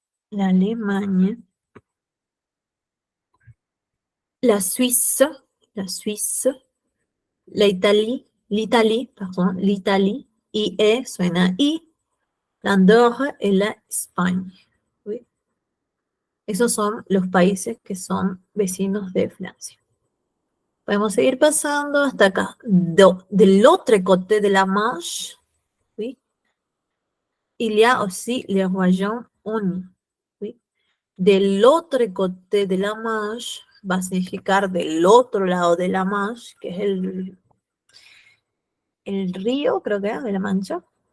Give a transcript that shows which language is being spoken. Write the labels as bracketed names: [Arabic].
[Spanish] La Alemania, [French] la Suisse, l'Italie, pardon, l'Italie, [Spanish] IE suena I, l'Andorra y la España. ¿Sí? Esos son los países que son vecinos de Francia. Podemos seguir pasando hasta acá. [French] De l'autre côté de la Manche, ¿sí? Il y a aussi les Royaumes-Unis. [Spanish] ¿Sí? Del otro côté de la Manche va a significar del otro lado de la Manche, que es el río, creo que es, de la Mancha.